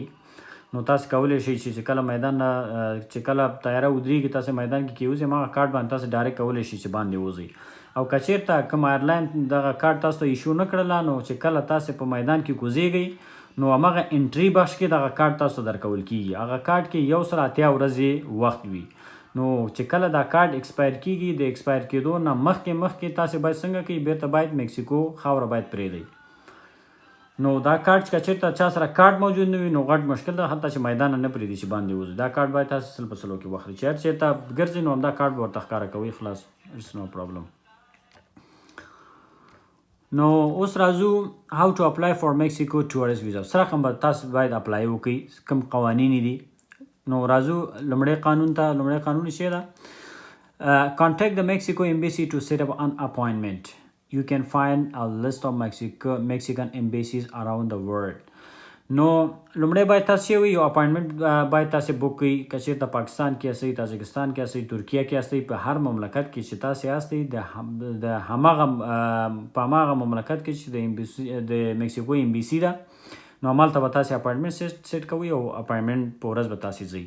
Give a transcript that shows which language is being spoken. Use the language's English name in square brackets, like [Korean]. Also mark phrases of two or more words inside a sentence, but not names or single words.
[Pashto] نو تاسو کولی شئ چې کله میدان چې کله طیاره ودرېږي تاسې میدان کې کېوځئ هماغه کارډ باندې تاسې ډایرکټ کولی شئ چې باندې ووځئ او که چېرته کوم ایرلاین دغه کارډ تاسو ته ایشو نه کړله نو چې کله تاسې په میدان کې کوزیږئ نو هماغه انټري بخش کې دغه کارډ تاسو درکول کېږي هغه کارډ کې 180 ورځې وخت وي نو چې کله دا کارډ ایکسپایر کېږي د ایکسپایر کېدو نه مخکې تاسې باید څنګه کوئ بیرته باید مکسیکو خاوره باید پرېږدئ نو دا کارډ چې چېرته چا سره کارډ موجود نه وي نو غټ مشکل ده حتی چې میدان نه پرېږدي چې باندې وځي دا کارډ باید تاسې سل په سلو کې واخلئ چې هر چېرته ګرځئ نو همدا کارډ به ورته ښکاره کوئ خلاص اټس نو پرابلم نو اوس راځو [English] how to apply for Mexico tourist visa [Pashto] څه رقم به تاسو باید اپلای وکړئ کوم قوانین دي نو راځو لومړی قانون ته لومړی قانون یې څه ده [English] contact the Mexico embassy to set up an appointment you can find a list of Mexican embassies around the world [Pashto] نو لومړی باید تاسو یو اپاینټمنټ باید تاسو بوک کړئ که چېرته پاکستان کې یاستئ تاجکستان کې یاستئ ترکیه کې یاستئ په هر مملکت کې چې تاسو یاستئ د هماغه په هماغه مملکت کې چې د مکسیکو امبیسي ده نو همالته به تاسو اپاینټمنټ سیټ کوئ او اپاینټمنټ په ورځ به تاسو ځئ